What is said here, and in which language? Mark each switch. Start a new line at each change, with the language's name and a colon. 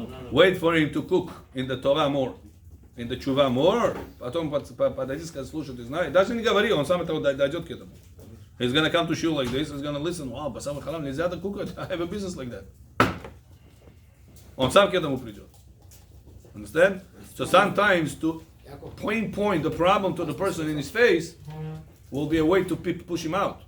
English: Wait for him to cook in the Torah more, in the Tshuva more.
Russian: Потом подойди, скажи, слушай, ты знаешь. Даже не говори, он сам этого дойдет к этому.
English: He's going to come to shul like this, he's going to listen, wow, басар вахалав,
Russian: нельзя так кукать,
English: I have a business like that.
Russian: Он сам к этому придет.
English: Understand? So sometimes to point the problem to the person in his face will be a way to push him out.